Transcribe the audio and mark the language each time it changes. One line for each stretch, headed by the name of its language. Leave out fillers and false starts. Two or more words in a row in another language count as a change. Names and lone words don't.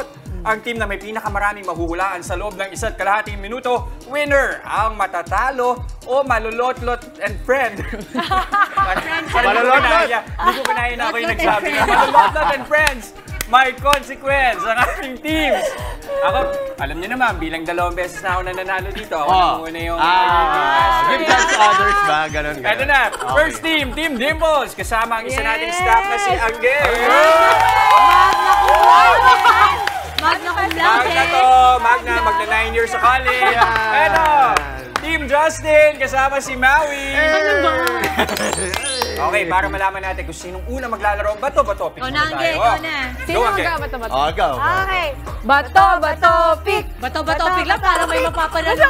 Filipino: Ang team na may pinakamaraming mahuhulaan sa loob ng 1.5 minuto, winner ang matatalo o malolotlot
English: and friend.
Filipino: Malolotlot? Hindi ko kinaya na ako yung nagsabi na malolotlot
English: and friends.
Filipino: May consequence ang ating teams. Ako, alam niyo naman, bilang 2 beses na ako nananalo dito. Ako na muna yung
English: give chance to others
Filipino: ba? Ganon. Ito na,
English: first team,
Filipino: Team Dimples. Kasama ang isa nating staff na si Angel.
Latin: Magna cum laude.
Filipino: Magna to, magna 9 years sa college. Eto, Team Justin, kasama si Maui. Okay, para malaman natin kung sinong una maglalaro, bato-bato-pick muna tayo. Ikaw na. Sino magka-bato-bato? Go. Okay. Bato-bato-pick. Bato-bato-pick lang para may mapapanalo na